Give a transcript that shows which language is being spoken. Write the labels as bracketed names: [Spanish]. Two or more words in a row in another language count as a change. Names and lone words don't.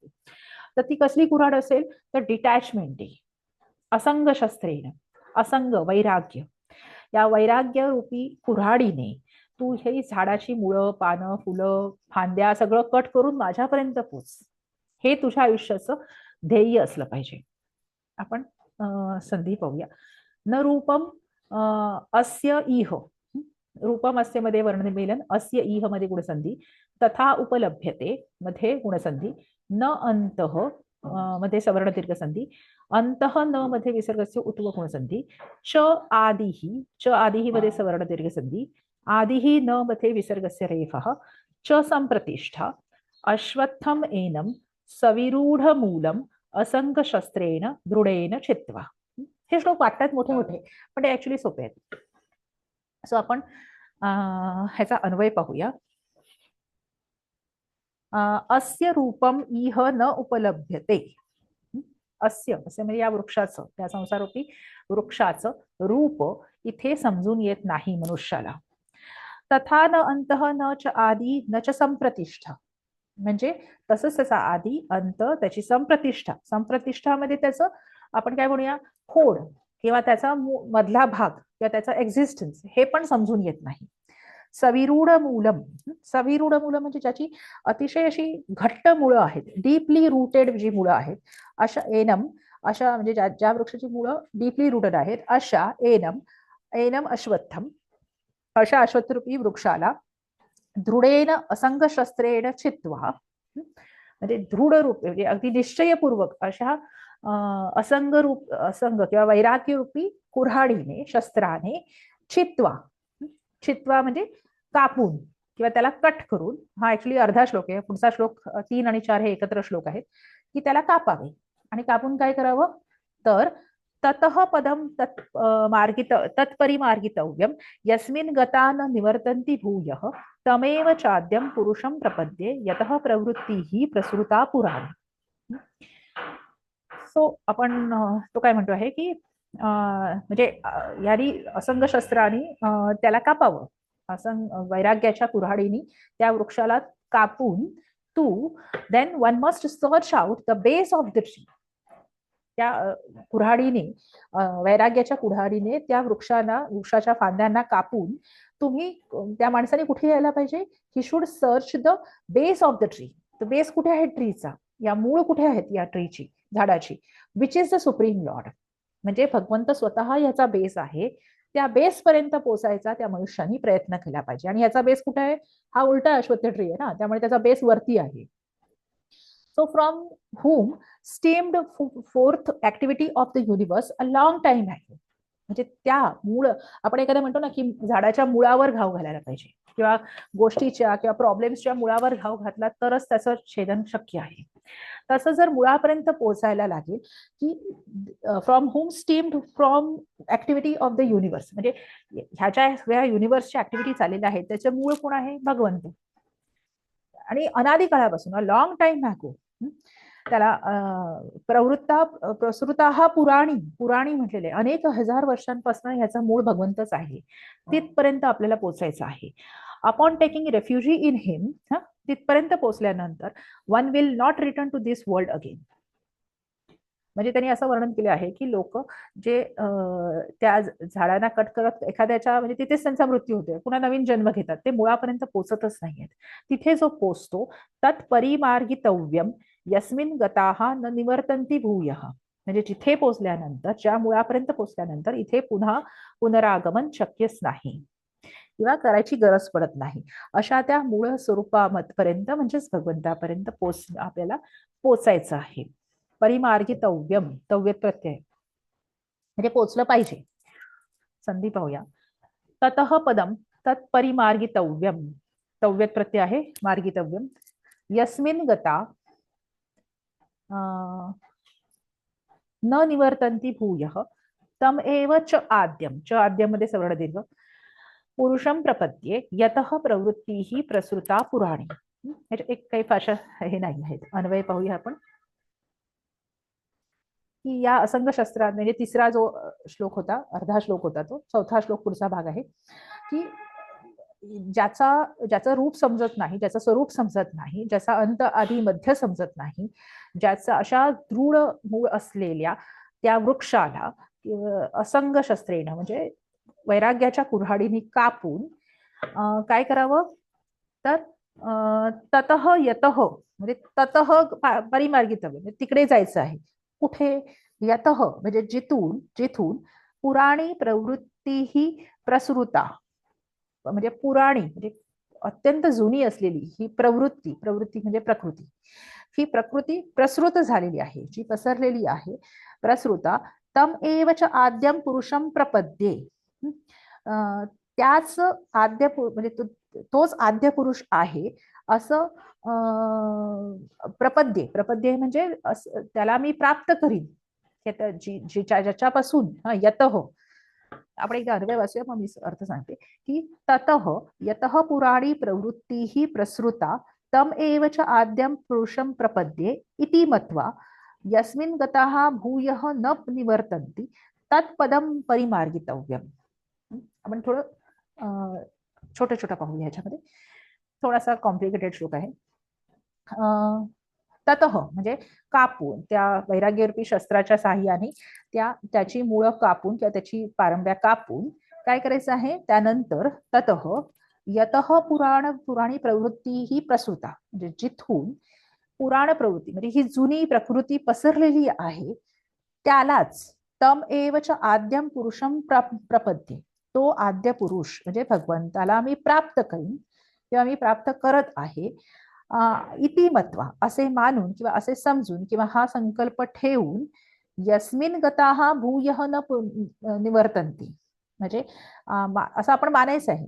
[Marathi] तर ती कसली कुऱ्हाड असेल तर डिटॅचमेंट, [Sanskrit] असंग शस्त्रेन, [Marathi] असंग वैराग्य, या वैराग्य रूपी कुऱ्हाडीने तू ही झाडाची मुळं, पानं, फुलं, फांद्या सगळं कट करून माझ्यापर्यंत पोच. हे तुझ्या आयुष्याचं ध्येय असलं पाहिजे. आपण संधी पाहूया. [Sanskrit] न रूपम अस्य इह, रूपम अस्य मध्ये वर्णमेलन, अस्य इह मध्ये गुणसंधी, तथा उपलभ्यते मध्ये गुणसंधी, न अंतः मध्ये सवर्ण दीर्घ संधी, अंतः न मध्ये विसर्गस्य उत्व गुणसंधी, च आदिही, च आदिही मध्ये सवर्ण दीर्घ संधी, आदिही न मध्ये विसर्गस्य रेफः, च संप्रतिष्ठा अश्वत्थम एनम सविरूढ मूलम असंग शस्त्रेण दृढेन चित्वा. [Marathi] हे श्लोक वाटतात मोठे मोठे पण ते ऍक्च्युली सोपे आहेत. सो आपण ह्याचा अन्वय पाहूया. [Sanskrit] अस्य रूपम इह न उपलभ्यते. [Marathi] अस्य असे म्हणजे या वृक्षाचं, त्या संसारूपी वृक्षाचं रूप इथे समजून येत नाही मनुष्याला. [Sanskrit] तथा न अंतः न च आदी न च संप्रतिष्ठा, [Marathi] म्हणजे तसंच त्याचा आधी, अंत, त्याची संप्रतिष्ठा, संप्रतिष्ठामध्ये त्याचं आपण काय म्हणूया खोड किंवा त्याचा मधला भाग किंवा त्याचा एक्झिस्टन्स हे पण समजून येत नाही. [Sanskrit] सविरूढ मूलम, सविरूढ मूलम [Marathi] म्हणजे ज्याची अतिशय अशी घट्ट मुळं आहेत, [English] deeply rooted [Marathi] जी मुळं आहेत, अशा एनम, अशा म्हणजे ज्या वृक्षाची मुळं [English] deeply rooted [Marathi] आहेत अशा [Sanskrit] एनम, एनम अश्वत्थम, [Marathi] अशा अश्वत्थरूपी वृक्षाला [Sanskrit] दृढेन असंग शस्त्रेण चित्वा, [Marathi] म्हणजे दृढ रूप म्हणजे अगदी निश्चयपूर्वक अशा असंग रूप, असंग किंवा वैराग्य रूपी कुऱ्हाडीने, शस्त्राने [Sanskrit] चित्वा, चित्वा [Marathi] म्हणजे कापून किंवा त्याला कट करून. हा ऍक्च्युली अर्धा श्लोक आहे. पुढचा श्लोक 3 आणि 4 हे एकत्र श्लोक आहेत की त्याला कापावे. आणि कापून काय करावं तर [Sanskrit] ततः पदम तत्परिमार्गितव्यम यस्मिन् गता न निवर्तन्ति भूयः तमेव चाद्यम पुरुषम प्रपद्ये यतः प्रवृत्ती प्रसृता पुराण. [Marathi] सो आपण तो काय म्हणतो आहे की म्हणजे यानी असंग शस्त्राने त्याला कापावं, असंग वैराग्याच्या कुऱ्हाडीने त्या वृक्षाला कापून तू [English] then one must search out the base of the tree. [Marathi] त्या कुऱ्हाडीने, वैराग्याच्या कुऱ्हाडीने त्या वृक्षाच्या फांद्यांना कापून तुम्ही, त्या माणसाने कुठे यायला पाहिजे? [English] he should search the base of the tree. the base [Marathi] कुठे आहे ट्रीचा? या मूळ कुठे आहेत या ट्रीची, झाडाची? [English] which is the supreme lord. [Marathi] म्हणजे भगवंत स्वतः याचा बेस आहे. त्या बेस पर्यंत पोहोचायचा त्या मनुष्याने प्रयत्न केला पाहिजे. आणि याचा बेस कुठे आहे? हा उलटा अश्वत्थ ट्री आहे ना, त्यामुळे त्याचा बेस वरती आहे. [English] So from whom stemmed forth activity of the universe a long time ago. [Marathi] म्हणजे त्या मूळ, आपण एखादा म्हणतो ना की झाडाच्या मुळावर घाव घालायला पाहिजे किंवा गोष्टीच्या किंवा प्रॉब्लेम्सच्या मुळावर घाव घातला तरच त्याचं छेदन शक्य आहे. तसं जर मुळापर्यंत पोहोचायला लागेल की [English] from whom stemmed from activity of the universe, [Marathi] म्हणजे ह्याच्या सगळ्या युनिव्हर्सच्या ऍक्टिव्हिटी चाललेल्या आहेत त्याचे मूळ कोण आहे? भगवंत. आणि अनादी काळापासून [English] long time ago [Marathi] त्याला [Sanskrit] प्रवृत्ता प्रसृता [Marathi] हा [Sanskrit] पुराणी पुराणी [Marathi] म्हटलेले अनेक हजार वर्षांपासून ह्याचा मूळ भगवंतच आहे. तिथपर्यंत आपल्याला पोचायचं आहे. [English] upon taking refuge in him, [Marathi] तिथपर्यंत पोहोचल्यानंतर [English] one will not return to this world again. [Marathi] म्हणजे त्यांनी असं वर्णन केले आहे की लोक जे त्या झाडांना कट करत एखाद्याच्या म्हणजे तिथेच त्यांचा मृत्यू होतोय, पुन्हा नवीन जन्म घेतात, ते मुळापर्यंत पोचतच नाहीयेत. तिथे जो पोचतो [Sanskrit] तत्परिमार्गितव्यम यस्मिन गताहा न निवर्तन्ति भूयः, [Marathi] म्हणजे जिथे पोचल्यानंतर ज्या मुळापर्यंत पोचल्यानंतर इथे पुन्हा पुनरागमन शक्यच नाही किंवा करायची गरज पडत नाही, अशा त्या मूळ स्वरूपापर्यंत म्हणजेच भगवंतापर्यंत आपल्याला पोचायचं आहे. परिमार्गितव्यम, तव्य प्रत्यय म्हणजे पोचलं पाहिजे. संधी पाहूया. [Sanskrit] ततः पदम तत्परिमार्गितव्यम, [Marathi] तव्य प्रत्यय आहे, [Sanskrit] मार्गितव्यम. यस्मिन गता न निवर्तन्ति भूयः तम एव च आद्यम, च आद्यम मध्ये सवर्ण दीर्घ, पुरुषम प्रपद्ये यतः प्रवृत्ती ही प्रसृता पुराणी. [Marathi] एक काही भाषा हे नाही आहेत. अन्वय पाहूया आपण की या असंग शस्त्रात म्हणजे तिसरा जो श्लोक होता, अर्धा श्लोक होता, तो चौथा श्लोक पुढचा भाग आहे की ज्याचं रूप समजत नाही, ज्याचं स्वरूप समजत नाही, ज्याचा अंत आधी मध्य समजत नाही, ज्याचा अशा दृढ मूळ असलेल्या त्या वृक्षाला असंग शस्त्रेनं म्हणजे वैराग्याच्या कुऱ्हाडीने कापून काय करावं तर [Sanskrit] ततः यतः [Marathi] म्हणजे [Sanskrit] ततः परिमार्गितव्य [Marathi] म्हणजे तिकडे जायचं आहे. कुठे? यतः म्हणजे जिथून [Sanskrit] पुराणी प्रवृत्ती ही प्रसृता [Marathi] म्हणजे पुराणी म्हणजे अत्यंत जुनी असलेली ही प्रवृत्ती म्हणजे प्रकृती, ही प्रकृती प्रसृत झालेली आहे, जी पसरलेली आहे, [Sanskrit] प्रसृता तम एवच आद्यम पुरुषम प्रपद्ये, [Marathi] त्याच आद्य म्हणजे तोच आद्य पुरुष आहे असं प्रपद्ये म्हणजे त्याला मी प्राप्त करीन, ज्याच्यापासून यतः, आपण एकदा अन्वय वाचूया मग मी अर्थ सांगते की [Sanskrit] ततः यतः पुराणी प्रवृत्ती ही प्रसृता तम एव च आद्यम पुरुषम प्रपद्ये इति मत्वा यस्मिन गताः भूयः न निवर्तन्ति तत्पदम परिमार्गितव्यम. [Marathi] आपण थोडं छोटं पाहूया, ह्याच्यामध्ये थोडासा कॉम्प्लिकेटेड श्लोक आहे. ततः म्हणजे कापून, त्या वैराग्यरूपी शस्त्राच्या साहाय्याने त्याची मुळं कापून किंवा त्याची पारंब्या कापून काय करायचं आहे, त्यानंतर [Sanskrit] ततः यतः पुराणी प्रवृत्ती ही प्रसृता [Marathi] म्हणजे जिथून पुराण प्रवृत्ती म्हणजे ही जुनी प्रकृती [Sanskrit] पसरलेली आहे त्यालाच तम एवच आद्यम पुरुषम प्रपद्ये, [Marathi] तो आद्य पुरुष म्हणजे भगवंताला मी प्राप्त करीन किंवा मी प्राप्त करत आहे [Sanskrit] इति मत्वा [Marathi] असे मानून किंवा असे समजून किंवा हा संकल्प ठेवून [Sanskrit] यस्मिन गताः भूयः न निवर्तन्ति [Marathi] म्हणजे असं आपण मानायचं आहे.